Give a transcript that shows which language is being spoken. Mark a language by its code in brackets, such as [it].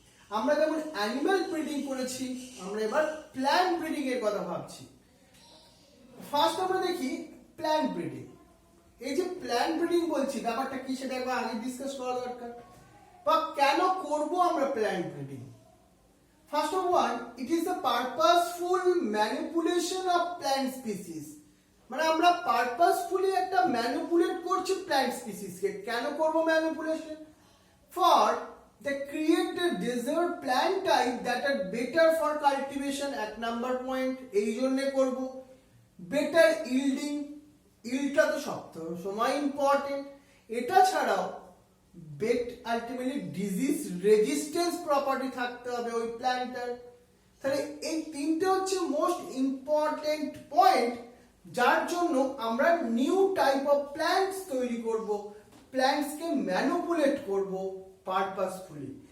[bn] আমরা যেমন animal breeding করেছি, আমরা এবার প্ল্যান্ট ব্রিডিং এর কথা ভাবছি। ফার্স্ট আমরা দেখি প্ল্যান্ট ব্রিডিং। এই যে প্ল্যান্ট ব্রিডিং বলছি, ব্যাপারটা কি সেটা একবার আগে ডিসকাস করা দরকার, বা কেন করব আমরা plant breeding. [en] First of all, it is the purposeful manipulation of plant species. [bn] মানে আমরা purposefully একটা manipulate করছি plant species কে। কেন করব manipulation? [en] For the create the desired plant type that are better for cultivation at number point, [bn] এই জন্য করব। [en] better yielding, [bn] yieldটা তো সবথেকে সময় ইম্পর্টেন্ট। এটা ছাড়াও bet ultimately disease resistance property থাকতে হবে ওই প্ল্যান্টার। তাহলে এই তিনটে হচ্ছে মোস্ট ইম্পর্টেন্ট পয়েন্ট, যার জন্য আমরা নিউ টাইপ অফ প্ল্যান্টস তৈরি করব, প্ল্যান্টসকে ম্যানিপুলেট করব পারপাসফুলি।